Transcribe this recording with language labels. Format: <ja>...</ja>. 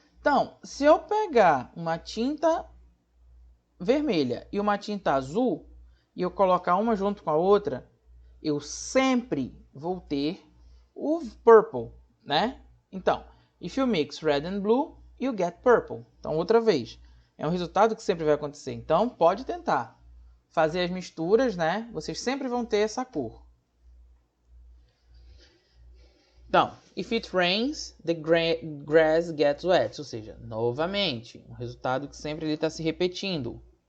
<pt>Então, se eu pegar uma tinta vermelha e uma tinta azul e eu colocar uma junto com a outra, eu sempre vou ter o purple, né? Então,</pt> <en>if you mix red and blue, you get purple.</en> <pt>Então, outra vez, é um resultado que sempre vai acontecer. Então, pode tentar fazer as misturas, né? Vocês sempre vão ter essa cor. Então,</pt> <en>if it rains, the grass gets wet.</en> <pt>Ou seja, novamente, um resultado que sempre está se repetindo.</pt>